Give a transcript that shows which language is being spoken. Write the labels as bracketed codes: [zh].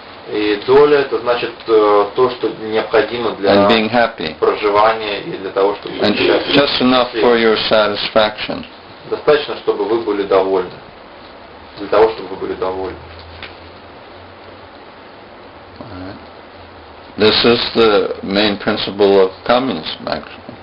[ru] И доля это значит то, что необходимо для проживания и для того, чтобы быть счастливым. [en] Just enough for your satisfaction. [ru] Достаточно, чтобы вы были довольны. Для того, чтобы вы были довольны. [en] This is the main principle of communism, actually.